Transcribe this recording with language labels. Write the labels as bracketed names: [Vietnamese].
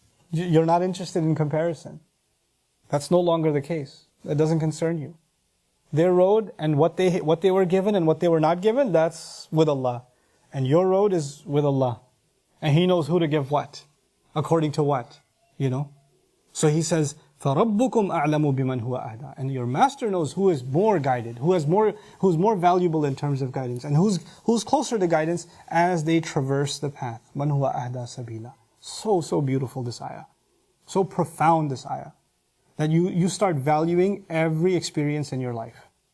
[English] You're not interested in comparison. That's no longer the case. That doesn't concern you. Their road and what they were given and what they were not given, that's with Allah. And your road is with Allah. And He knows who to give what. According to what. So He says, [Arabic] فَرَبُّكُمْ أَعْلَمُ بِمَنْ هُوَ أَهْدَى. [English] And your master knows who is more guided, who's more valuable in terms of guidance, and who's closer to guidance as they traverse the path. [Arabic] مَنْ هُوَ أَهْدَى سَبِيلًا. [English] So beautiful this ayah. So profound this ayah. That you start valuing every experience in your life.